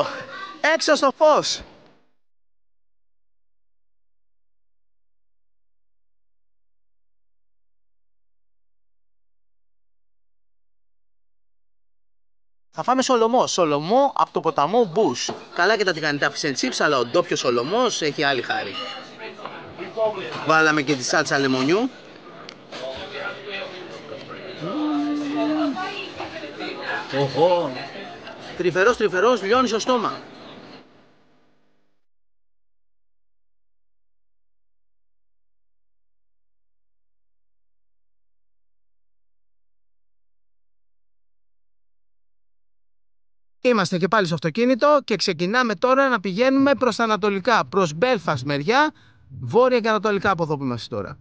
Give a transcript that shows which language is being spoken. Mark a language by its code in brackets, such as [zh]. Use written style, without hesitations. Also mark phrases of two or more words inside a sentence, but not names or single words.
[el] Έξω στο φως! Θα φάμε σολομό. Σολομό από το ποταμό Bush. Καλά και τα τηγανιτά [en] fish and chips, [el] αλλά ο ντόπιος σολομός έχει άλλη χάρη. Βάλαμε και τη σάλτσα λεμονιού. Οχο! Τρυφερός, λιώνει στο στόμα. Είμαστε και πάλι στο αυτοκίνητο και ξεκινάμε τώρα να πηγαίνουμε προς τα ανατολικά, προς Belfast μεριά, βόρεια και ανατολικά από εδώ που είμαστε τώρα.